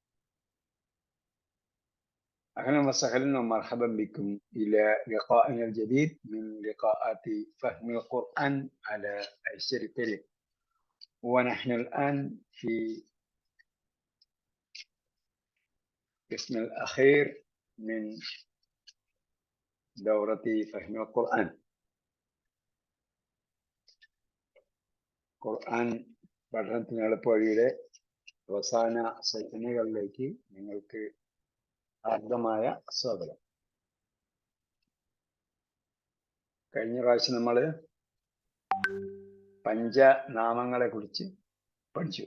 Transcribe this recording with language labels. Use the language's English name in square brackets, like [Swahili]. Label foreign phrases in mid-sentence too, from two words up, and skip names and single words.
[Arabic] أهلا وسهلا ومرحبا بكم إلى لقائنا الجديد من لقاءات فهم القرآن على أيسر الطريق. ونحن الآن في القسم الأخير من دورة فهم القرآن. [Malayalam] ഖുർആൻ പഠനത്തിനുള്ള വഴിയുടെ അവസാന സെഷനുകളിലേക്ക് നിങ്ങൾക്ക് ഹാർദമായ സ്വാഗതം. കഴിഞ്ഞ പ്രാവശ്യം നമ്മൾ പഞ്ചനാമങ്ങളെ കുറിച്ച് പഠിച്ചു.